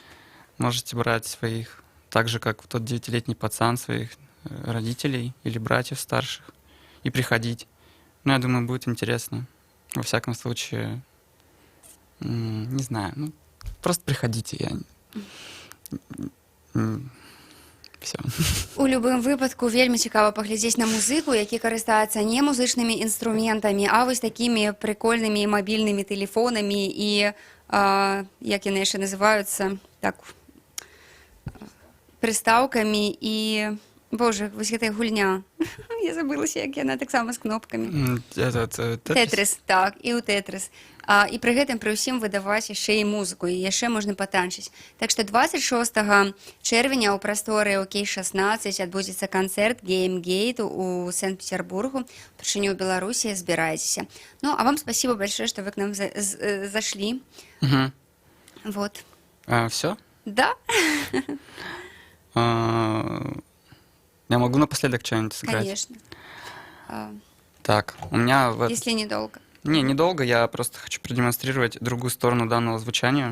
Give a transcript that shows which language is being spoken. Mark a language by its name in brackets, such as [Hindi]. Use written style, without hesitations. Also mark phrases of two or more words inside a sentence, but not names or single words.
[Russian] Можете брать своих, так же, как тот 9-летний пацан, своих родителей или братьев старших, и приходить. Ну, я думаю, будет интересно. Во всяком случае, не знаю, ну, просто приходите, все. [Belarusian] У любым выпадку вельмі цікава паглядзець на музыку, які карыстаецца не музычнымі інструментамі, а вось такімі прикольнымі мабільнымі тэлефонамі і, як яны яшчэ называюцца, так, прыстаўкамі і, боже, вось гэтая гульня. Я забылася, як яна таксама з кнопкамі. Тетрис, так, і ў Тетрис. І пры гэтым пры ўсім выдаваць яшчэ і музыку, і яшчэ можна патанчыць. Так што 26 чэрвеня ў прасторы ОК-16 адбудзецца канцэрт Геймгейт у Санкт-Петербургу. Упершыню ў Беларусі, збірайцеся. [Russian] Ну, а вам спасибо большое, что вы к нам зашли. Вот. Все? Да. Я могу напоследок что-нибудь сыграть? Конечно. Так, у меня... Если недолго. Не, недолго, я просто хочу продемонстрировать другую сторону данного звучания.